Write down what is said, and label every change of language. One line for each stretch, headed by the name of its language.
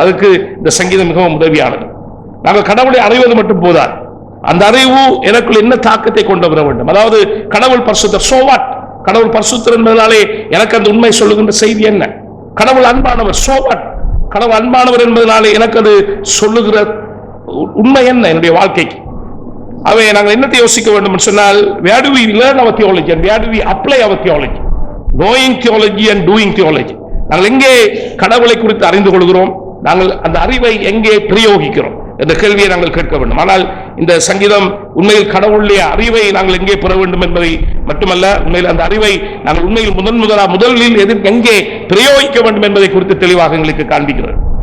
Tamil: அதுக்கு இந்த சங்கீதம் மிகவும் உதவியானது. நாங்கள் கடவுளை அறிவது மட்டும் போதாது, அந்த அறிவு எனக்குள் என்ன தாக்கத்தை கொண்டு வர வேண்டும். அதாவது கடவுள் பரிசுத்தர்,
English: So what?
Tamil: கடவுள் பரிசுத்தர் என்பதனாலே எனக்கு அந்த உண்மை சொல்லுகின்ற செய்தி என்ன? கடவுள் அன்பானவர்,
English: So what?
Tamil: கடவுள் அன்பானவர் என்பதனாலே எனக்கு அது சொல்லுகிற உண்மை என்ன என்னுடைய வாழ்க்கைக்கு? அவை நாங்கள் என்னத்தை யோசிக்க வேண்டும் என்று சொன்னால்,
English: where do we learn our theology and where do we apply our theology? knowing theology and doing theology.
Tamil: நாங்கள் எங்கே கடவுளை குறித்து அறிந்து கொள்கிறோம், நாங்கள் அந்த அறிவை எங்கே பிரயோகிக்கிறோம் என்ற கேள்வியை நாங்கள் கேட்க வேண்டும். ஆனால் இந்த சங்கீதம் உண்மையில் கடவுளுடைய அறிவை நாங்கள் எங்கே பெற வேண்டும் என்பதை மட்டுமல்ல, உண்மையில் அந்த அறிவை நாங்கள் உண்மையில் முதலில் எங்கே பிரயோகிக்க வேண்டும் என்பதை குறித்து தெளிவாக எங்களுக்கு காண்பிக்கிறது.